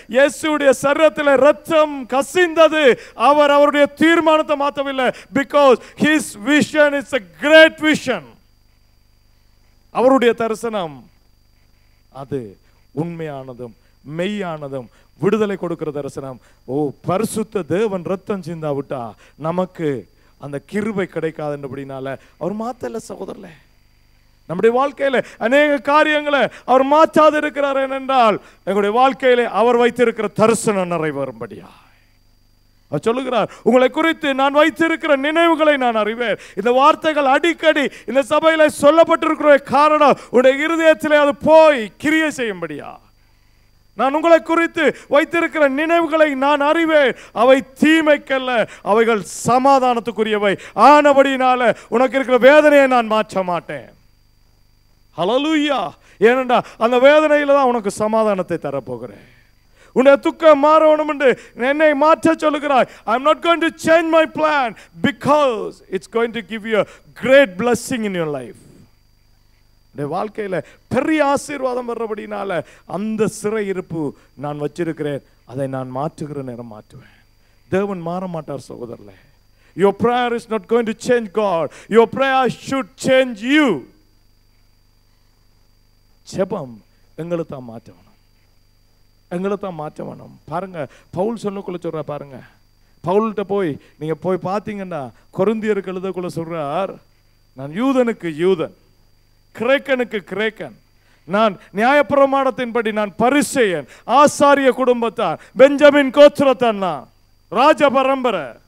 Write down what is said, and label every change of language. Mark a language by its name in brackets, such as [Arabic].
[Tamil] இயேசுடைய சரீரத்தில் ரத்தம் கசிந்தது, அவருடைய தீர்மானத்தை மாற்றவில்லை. [English] Because his vision is a great vision. [Tamil] அவருடைய தரிசனம் அது உண்மையானதும் மெய்யானதும் விடுதலை கொடுக்கிற தரிசனம். ஓ, பரிசுத்த தேவன் ரத்தம் சிந்தாவிட்டா நமக்கு அந்த கிருபை கிடைக்காதுன்றபடினால அவர் மாத்தல சகோதரர்களே. நம்முடைய வாழ்க்கையில அநேக காரியங்களை அவர் மாற்றாது இருக்கிறார். ஏனென்றால் எங்களுடைய வாழ்க்கையில அவர் வைத்திருக்கிற தரிசனம் நிறைவேறும்படியா அவர் சொல்லுகிறார், உங்களை குறித்து நான் வைத்திருக்கிற நினைவுகளை நான் அறிவேன். இந்த வார்த்தைகள் அடிக்கடி இந்த சபையில சொல்லப்பட்டிருக்கிற காரணம் உடைய இருதயத்திலே அது போய் கிரியை செய்யும்படியா. நான் உங்களை குறித்து வைத்திருக்கிற நினைவுகளை நான் அறிவேன், அவை தீமைக்கல்ல, அவைகள் சமாதானத்துக்குரியவை. ஆனபடினால உனக்கு இருக்கிற வேதனையை நான் மாற்ற மாட்டேன். ஹல்லேலூயா. ஏனென்றா அந்த வேதனையில தான் உனக்கு சமாதானத்தை தரப்போகிறேன். உன்னுடைய துக்கம் மாறணும் என்று என்னை மாற்ற சொல்லுகிறாய். [English] I am not going to change my plan because it's going to give you a great blessing in your life. [Tamil] இந்த வாழ்க்கையில பெரிய ஆசீர்வாதம் வர்றபடினால அந்த சிறை இருப்பு நான் வச்சிருக்கிறேன், அதை நான் மாற்றுகிற நேரம் மாற்றுவேன். தேவன் மாற மாட்டார் சகோதரர்களே. [English] Your prayer is not going to change God. Your prayer should change you. [Tamil] ஜெபம் எங்களை தான் மாற்றணும், எங்களை தான் மாற்ற வேணும். பாருங்க, பவுல் சொல்லக்குள்ள சொல்ற பாருங்க, பவுல்கிட்ட போய் நீங்க போய் பார்த்தீங்கன்னா கொரிந்தியருக்கு எழுதக்குள்ள சொல்றார், நான் யூதனுக்கு யூதன், கிரேக்கனுக்கு கிரேக்கன், நான் நியாயப்பிரமாணத்தின்படி நான் பரிசேயன், ஆசாரிய குடும்பத்தான், பெஞ்சமின் கோத்திரத்தான், நான் ராஜ பரம்பரை.